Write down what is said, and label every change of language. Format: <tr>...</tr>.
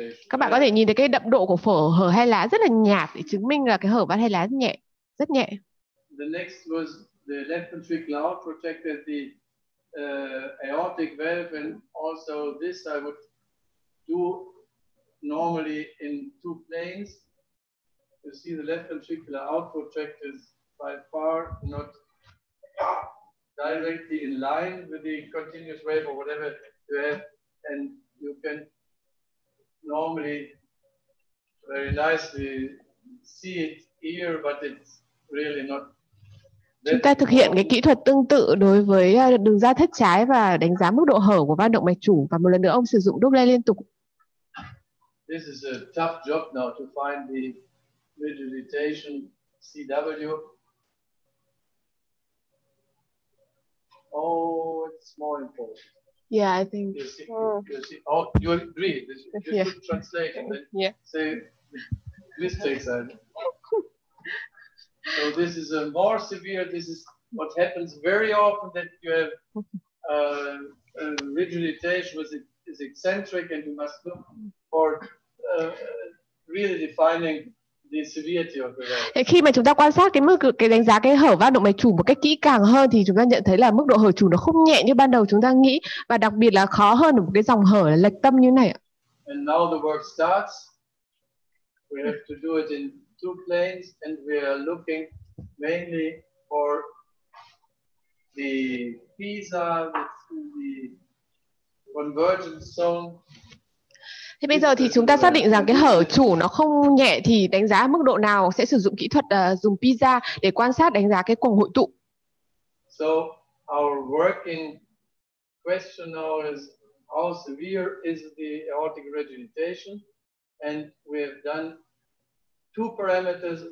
<vi>Các bạn có thể nhìn thấy cái đậm độ của phổ hở hai lá rất là nhạt để chứng minh là cái hở van hai lá nhẹ, rất nhẹ.</vi> <en>The next was the left ventricular out protected the aortic valve, and also this I would do normally in two planes. You see the left ventricular output tract is by far not directly in line with the continuous wave or whatever you have, and you can normally very nicely see it here, but it's really not.</en> <vi>Chúng ta thực hiện cái kỹ thuật tương tự đối với đường ra thất trái và đánh giá mức độ hở của van động mạch chủ, và một lần nữa ông sử dụng Doppler liên tục.</vi> <en>This is a tough job now to find the regurgitation CW. Oh, it's more important. Yeah, I think. You see, you agree? You should translate and then say mistakes. So this is a more severe. This is what happens very often, that you have regurgitation is eccentric, and you must look for really defining the severity of the valve.</en> <vi>Khi mà chúng ta quan sát cái đánh giá cái hở van động mạch chủ một cách kỹ càng hơn thì chúng ta nhận thấy là mức độ hở chủ nó không nhẹ như ban đầu chúng ta nghĩ, và đặc biệt là khó hơn ở một cái dòng hở là lệch tâm như này.</vi> <en>And now the work starts. We have to do it in two planes, and we are looking mainly for the PISA, the convergence zone.</en> <vi>Thế bây giờ thì chúng ta xác định rằng cái hở chủ nó không nhẹ thì đánh giá mức độ nào sẽ sử dụng kỹ thuật dùng PISA để quan sát đánh giá cái cuồng hội tụ.</vi> <en>So our working question now is how severe is the aortic regurgitation, and we have done two parameters.</en>